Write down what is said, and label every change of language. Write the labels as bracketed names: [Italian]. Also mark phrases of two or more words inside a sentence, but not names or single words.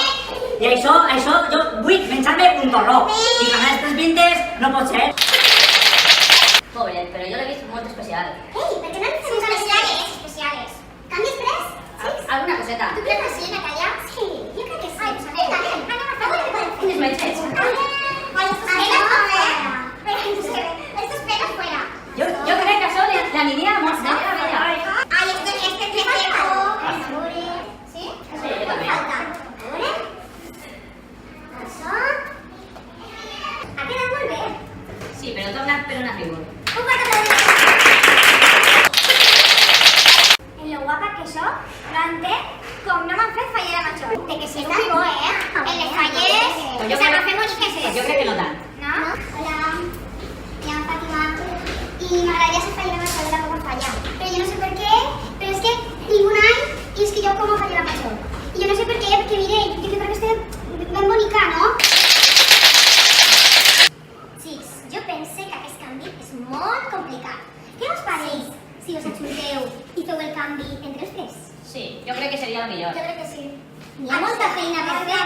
[Catalan] I això, jo vull menjar-me un torró i ganar aquestes vintes no pot ser. Pobret, però jo l'he vist molt especial. Ei, per què no ens fem Especiales. canvi express? Sí? Alguna coseta. Tu creus que sí, Natàlia? Sí, jo crec que sí. Ai, pues anem a fer què podem fer. Uns metges. [Spanish] Estos pelos fuera. [Catalan] Jo crec que això l'aniria molt bé a ella. [Spanish] Ay, este fleco. ¿Sí? [Catalan] Sí, jo també. Falta. A veure. Això. Ha quedat molt bé. Sí, però torna per una figura. Un quart d'aplaudiment. En lo guapa que soc, no entenc com no m'han fet fallera major. De que sí, està bo, eh? En les falleres, Pues que jo se crec- m'ha fet boniques Pues jo crec que no tant. no? [Spanish] Hola, me llamo Fátima y me agradaría ser fallera mayor de la Copa Falla. Pero yo no sé por qué, pero es que ningún hay y es que yo como fallera mayor. Y yo no sé por qué, porque mire, yo creo que [Catalan] estic ben bonica, [Spanish] no? [Catalan] Xics, jo pense que aquest canvi és molt complicat. Què us pareix si us ajunteu i feu el canvi entre els tres? Sí, jo crec que seria el millor. Jo crec que sí. Hi ha molta feina per fer.